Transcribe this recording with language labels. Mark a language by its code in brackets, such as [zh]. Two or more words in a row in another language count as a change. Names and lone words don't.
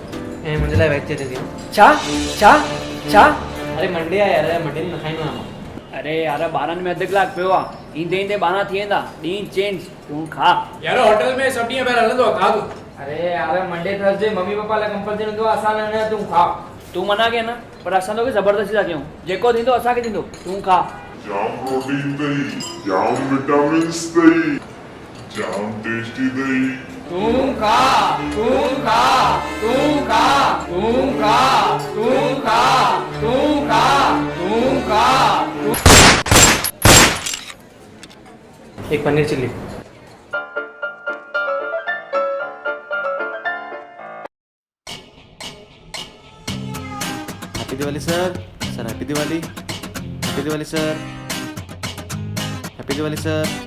[hi] मुझे लगा वेज दे दिया। चा चा चा। [sd] अरे मंडे आहे यार, मंडे न खाईंदो आहियां। अरे यार 12 में अधु कलाक पियो आहे, ईंदे ईंदे 12 थी वेंदा, ॾींहुं चेंज, तूं खा। यार होटल में सब ॾींहं ॿाहिरि हलंदो आहे, खा तूं। अरे यार [en] Monday Thursday [sd] मम्मी पापा लाइ कंपल्सरी हूंदो आहे, असां लाइ न, तूं खा। तूं मना कयो न, पर असां तोखे ज़बरदस्ती था कयूं, जेको थींदो असांखे थींदो, तूं खा। जाम प्रोटीन दही, जाम विटामिन्स दही, जाम टेस्टी दही। तूं खा, तूं खा, तूं खा, तूं खा, तूं खा, तूं खा, तूं खा। एक पनीर चिल्ली। [en] Happy Diwali sir. Sir Happy Diwali. Happy Diwali sir. Happy Diwali sir.